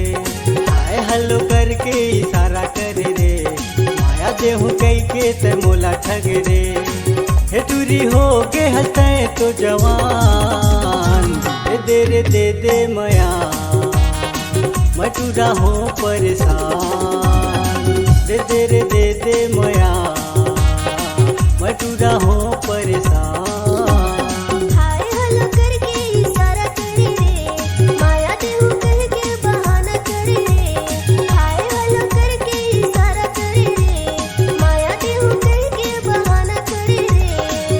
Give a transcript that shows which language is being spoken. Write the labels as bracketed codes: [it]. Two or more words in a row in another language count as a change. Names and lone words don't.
[en] hi hello [hne] करके इशारा करे रे, माया देहु कई के त मोला ठग रे। हे टूरी हो के हंसते तो जवान, दे रे दे मया, मैं टूरा हो परेशान। दे रे दे मया, मैं टूरा हो परेशान। [en] hi hello [hne] करके इशारा करे रे, माया देहु कह के बहाना करे रे। [en] hi hello [hne] करके इशारा करे रे, माया देहु कह के बहाना करे रे।